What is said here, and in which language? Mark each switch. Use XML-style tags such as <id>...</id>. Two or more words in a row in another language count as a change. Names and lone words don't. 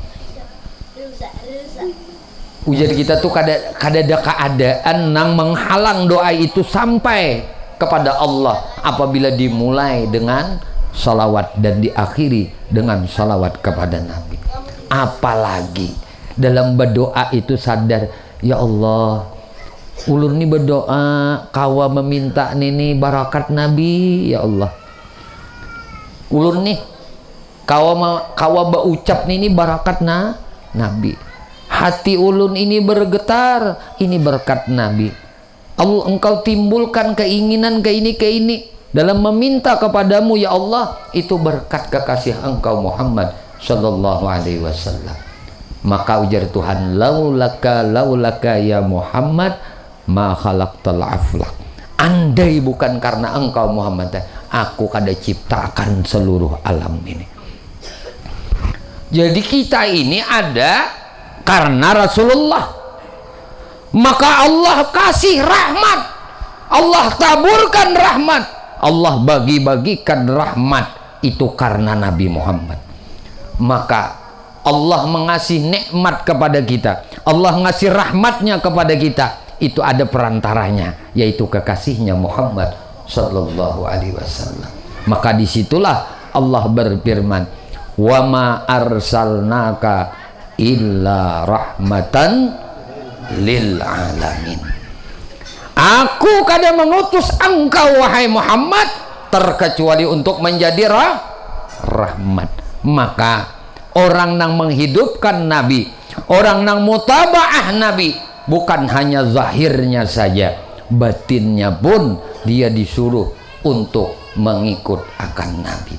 <bjn>Ujar kita tuh kada ada keadaan nang menghalang doa itu sampai kepada Allah apabila dimulai dengan salawat dan diakhiri dengan salawat kepada Nabi.</bjn> <id>Apalagi dalam berdoa itu sadar,</id> <ar>يا الله,</ar> <bjn>ulun ini berdoa kawa meminta nini barakat Nabi,</bjn> <ar>يا الله.</ar> <bjn>Ulun nih kawa berucap nini barakat Nabi. Hati ulun ini bergetar, ini berkat Nabi. Allah,</bjn> <id>engkau timbulkan keinginan ke ini dalam meminta kepadamu,</id> <ar>يا الله,</ar> <id>itu berkat kekasih engkau Muhammad</id> <ar>صلى الله عليه وسلم.</ar> <bjn>Maka ujar Tuhan,</bjn> <ar>لولاك يا محمد ما خلقت الأفلاك.</ar> <bjn>Andai bukan karena engkau Muhammad, aku kada ciptakan seluruh alam ini.</bjn> <id>Jadi kita ini ada karena Rasulullah. Maka Allah kasih rahmat, Allah taburkan rahmat, Allah bagi-bagikan rahmat itu karena Nabi Muhammad. Maka Allah mengasih nikmat kepada kita, Allah ngasih rahmatnya kepada kita, itu ada perantaranya, yaitu kekasihnya Muhammad</id> <ar>صلى الله عليه وسلم.</ar> <id>Maka disitulah Allah berfirman,</id> <ar>وما أرسلناك إلا رحمة للعالمين.</ar> <bjn>Aku kada mengutus engkau wahai Muhammad terkecuali untuk menjadi rahmat.</bjn> <id>Maka orang yang menghidupkan Nabi, orang yang mutabaah Nabi, bukan hanya zahirnya saja, batinnya pun dia disuruh untuk mengikut akan Nabi.</id>